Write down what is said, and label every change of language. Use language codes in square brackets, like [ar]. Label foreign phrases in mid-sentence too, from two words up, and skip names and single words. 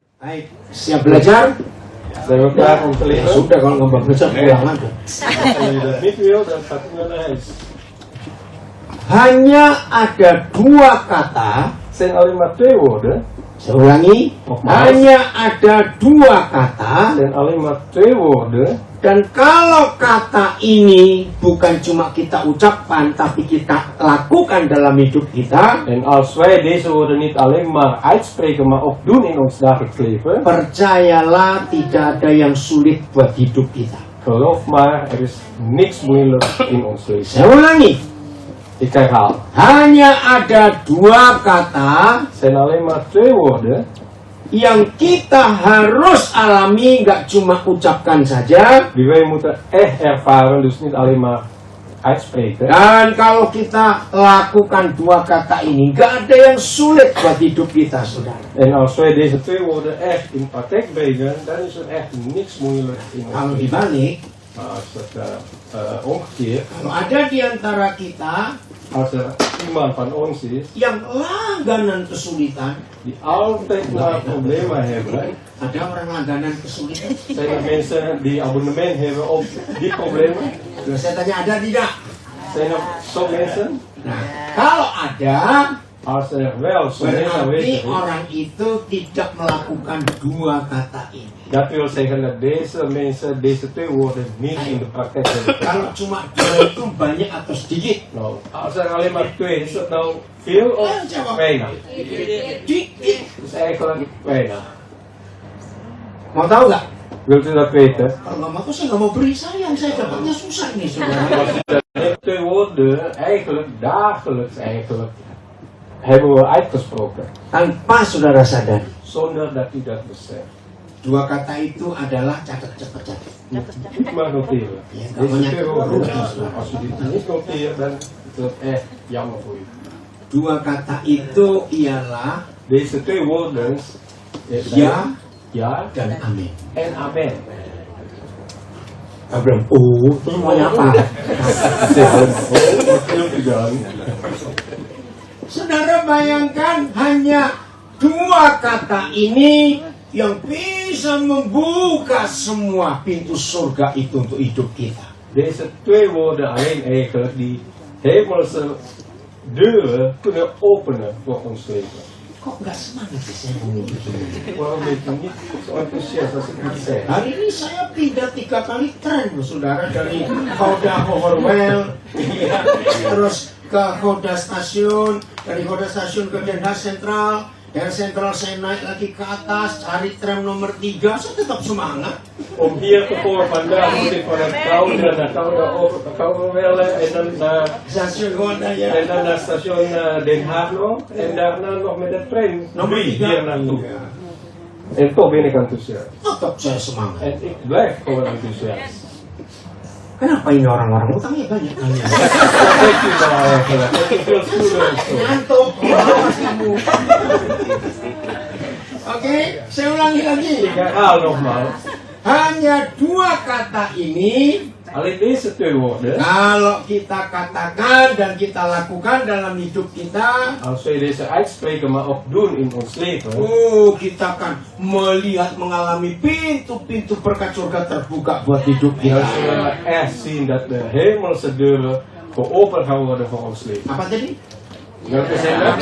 [id] Baik, siap belajar? Ya, sudah kalau nggak belajar pulang aja. Hanya ada dua kata. [nl] Zijn alleen maar twee woorden. [id] Saya ulangi. Hanya ada dua kata. [nl] Zijn alleen maar twee woorden. [id] Dan kalau kata ini bukan cuma kita ucapkan, tapi kita lakukan dalam hidup kita. [nl] En als wij deze woorden niet alleen maar uitspreken, maar ook doen in ons dagelijks leven. [id] Percayalah, tidak ada yang sulit buat hidup kita. [nl] Geloof maar, er is niks moeilijks in ons leven. [id] Saya ulangi. [nl] Ik herhaal. [id] Hanya ada dua kata. [nl] Zijn alleen maar twee woorden. [id] Yang kita harus alami, nggak cuma ucapkan saja. [nl] Die wij moeten echt ervaren, dus niet alleen maar uitspreken. [id] Dan kalau kita lakukan dua kata ini, nggak ada yang sulit buat hidup kita, saudara. [nl] En als wij deze twee woorden echt in praktijk brengen, dan is er echt niks moeilijk in ons [id] Kalau [nl] leven. [id] dibalik, [nl] Maar als het omgekeerd, [id] kalau ada di antara kita [nl] als er iemand van ons is [id] yang langganan kesulitan, [nl] die altijd maar problemen hebben, [id] ada orang langganan kesulitan. [nl] zijn er mensen die abonnement hebben op die problemen? [id] Terus saya tanya, ada tidak? [nl] Zijn er zo mensen? [id] Nah, kalau ada, [nl] Als er wel zo mensen [id] berarti [nl] aanwezig is, [id] orang itu tidak melakukan dua kata ini. [nl] dat wil zeggen dat deze mensen deze twee woorden niet in de praktijk hebben. [id] Kalau cuma dua itu banyak atau sedikit? [nl] Nou, als er alleen maar twee is, dat nou veel of weinig? [id] Sedikit. [nl] Dat is eigenlijk weinig. [id] Mau tahu nggak? [nl] Wilt u dat weten? [id] Kalau nggak mau tuh saya nggak mau beri sayang, saya dapatnya susah nih saudara. [nl] Als u dat deze twee woorden eigenlijk dagelijks hebben we uitgesproken, [id] Tanpa saudara sadar, [nl] zonder dat u dat beseft. [id] dua kata itu adalah catat. [nl] Niet maar noteren. Ja, Deze twee woorden, [id] namanya- [nl] als u dit niet noteert, dan is dat echt jammer voor u. [id] Dua kata itu ialah [nl] Deze twee woorden, [id] ya [nl] ja [id] dan amin. [nl] en amen. [id] Kita bilang, oh, itu semuanya apa? [nl] Wat wilt u dan? [id] Saudara bayangkan hanya dua kata ini yang bisa membuka semua pintu surga itu untuk hidup kita. [nl] Deze twee woorden alleen eigenlijk die hemelse deuren kunnen openen voor ons leven. [id] Kok nggak semangat sih saya ngomong begini? [nl] Waarom ben je niet zo enthousiast als ik dit zeg? [id] Hari ini saya pindah 3 kali tren loh saudara, dari Hoda ke Horwell, ya, terus ke Hoda Stasiun, dari Hoda Stasiun ke Den Haag Sentral, dari Sentral saya naik lagi ke atas, cari tram nomor 3, saya tetap semangat. [nl] Om hier te komen vandaag moet ik van het Koude naar Koude en dan naar [id] Stasiun Hoda ya. [nl] en dan naar station Den Haag nog en daarna nog met de trein [id] Nomor 3 3 [nl] hier naartoe. En toch ben ik enthousiast. [id] Tetap saya semangat. [nl] En ik blijf gewoon enthousiast. [id] Kenapa ini orang-orang utangnya banyak kali? [nl] Wat denkt u nou eigenlijk? Dat is veel stoelen en zo. [id] Ngantuk, awas kamu. Oke, saya ulangi lagi. [nl] Ik herhaal nogmaals. [id] Hanya dua kata ini, [nl] Alleen deze twee woorden, [id] kalau kita katakan dan kita lakukan dalam hidup kita, [nl] als wij deze uitspreken maar ook doen in ons leven, [id] kita akan melihat, mengalami pintu-pintu berkat surga terbuka buat hidup dan kita. [nl] zullen we echt zien dat de hemelse deuren geopend gaan worden voor ons leven. [id] Apa tadi? [nl] Welke zijn dat?